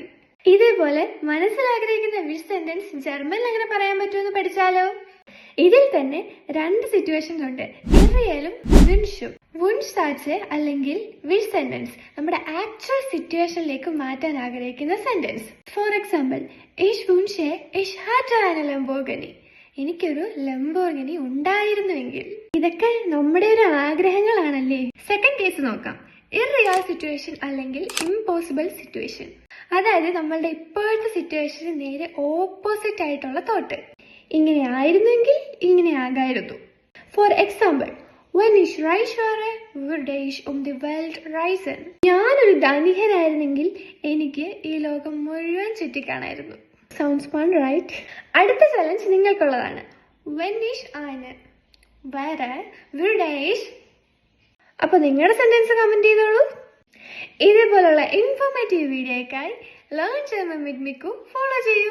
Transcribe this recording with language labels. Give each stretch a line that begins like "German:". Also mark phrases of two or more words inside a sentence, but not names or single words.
Malayalam: ഇതേപോലെ മനസ്സിലാഗ്രഹിക്കുന്ന
English: wish sentence
Malayalam: ജർമ്മനിൽ എങ്ങനെ പറയാൻ പറ്റുമെന്ന് പഠിച്ചാലോ? ഇതിൽ തന്നെ 2 സിറ്റുവേഷൻസ് ഉണ്ട്, ഇറിയലും വിൻഷും.
German: Wunsch Satz
Malayalam: അല്ലെങ്കിൽ
English: wish sentence
Malayalam: നമ്മുടെ ആക്ച്വൽ സിറ്റുവേഷനിലേക്ക് മാറ്റാൻ ആഗ്രഹിക്കുന്ന സെന്റൻസ്.
English: for example,
German: ich wünsche ich hatte eine Lamborghini.
Malayalam: എനിക്കൊരു ലംബോർഗിനി ഉണ്ടായിരുന്നുവെങ്കിൽ. ഇതൊക്കെ നമ്മുടെ ഒരു ആഗ്രഹങ്ങളാണല്ലേ.
English: second case
Malayalam: നോക്കാം,
English: irreal situation
Malayalam: അല്ലെങ്കിൽ
English: impossible situation.
Malayalam: അതായത് നമ്മളുടെ ഇപ്പോഴത്തെ സിറ്റുവേഷന് നേരെ ഓപ്പോസിറ്റ് ആയിട്ടുള്ള തോട്ട്. ഇങ്ങനെ ആയിരുന്നെങ്കിൽ ഇങ്ങനെ ആകായിരുന്നു.
English: for example,
German: wenn ich reich wäre, würde ich um die Welt reisen.
Malayalam: ഞാനൊരു ധനികനായിരുന്നെങ്കിൽ എനിക്ക് ഈ ലോകം മുഴുവൻ ചുറ്റിക്കാണായിരുന്നു.
English: sounds fun, right?
Malayalam: അടുത്ത ചലഞ്ച് നിങ്ങൾക്കുള്ളതാണ്.
German: wenn ich eine wäre, würde ich.
Malayalam: അപ്പൊ നിങ്ങളുടെ സെന്റൻസ് കമന്റ് ചെയ്തോളൂ. ഇതേപോലുള്ള ഇൻഫോർമേറ്റീവ് വീഡിയോയ്ക്കായി ലേൺ ജർമ്മൻ വിത്ത് മിക്കു ഫോളോ ചെയ്യൂ.